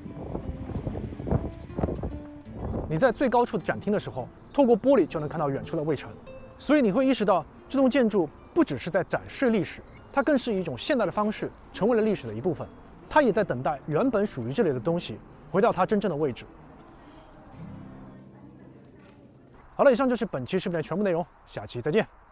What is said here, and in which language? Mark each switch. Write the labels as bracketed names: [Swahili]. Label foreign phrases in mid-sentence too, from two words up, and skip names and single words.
[Chinese] 你在最高處的展廳的時候，透過玻璃就能看到遠處的衛城，所以你會意識到這棟建築不只是在展示歷史，它更是以一種現代的方式成為了歷史的一部分。它也在等待原本屬於這裡的東西回到它真正的位置。好了，以上就是本期視頻的全部內容，下期再見。